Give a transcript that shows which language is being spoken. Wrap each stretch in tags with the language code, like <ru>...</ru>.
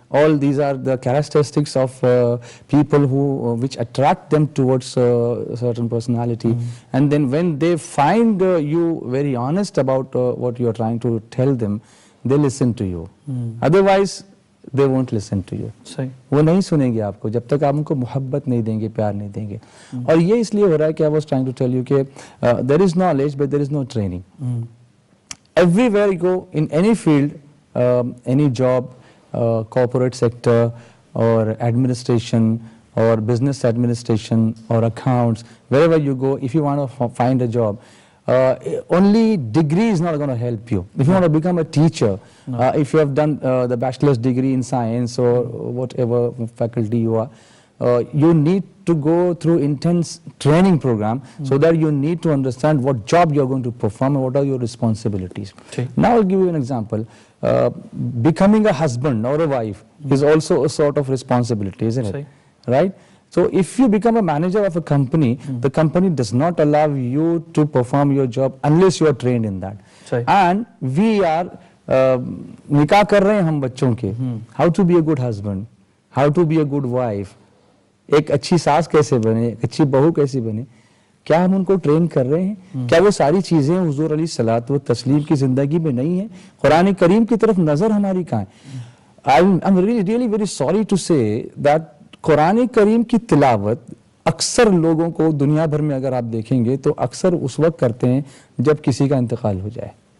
<en>All these are the characteristics of people which attract them towards a certain personality. And then when they find you very honest about what you are trying to tell them, they listen to you. Otherwise, they won't listen to you.</en> <hi>वो नहीं सुनेंगे आपको जब तक आप उनको मोहब्बत नहीं देंगे, प्यार नहीं देंगे. और ये इसलिए हो रहा है कि</hi> <en>I was trying to tell you</en> <hi>कि</hi> <en>there is knowledge but there is no training. Everywhere you go, in any field, any job, corporate sector or administration or business administration or accounts, wherever you go, if you want to find a job, only degree is not going to help you. If you want to become a teacher, if you have done the bachelor's degree in science or whatever faculty you are, you need to go through intense training program so that you need to understand what job you are going to perform and what are your responsibilities. Okay. Now I'll give you an example. Becoming a husband or a wife is also a sort of responsibility, isn't it? Right. Right? So if you become a manager of a company, the company does not allow you to perform your job unless you are trained in that. Right. And we are</en> <hi>nikah kar rahe hain hum bachon ke.</hi> <en>How to be a good husband, how to be a good wife,</en> <hi>एक अच्छी सास कैसे बने, एक अच्छी बहू कैसे बने, क्या हम उनको ट्रेन कर रहे हैं? क्या वो सारी चीजें हुजूर अली सलात व तस्लीम की जिंदगी में नहीं है? कुरान करीम की तरफ नजर हमारी कहाँ है?</hi> <en>I'm really very sorry to say that</en> <hi>Quran करीम की तिलावत अक्सर लोगों को दुनिया भर में अगर आप देखेंगे तो अक्सर उस वक्त करते हैं जब किसी का इंतकाल हो जाए.</hi>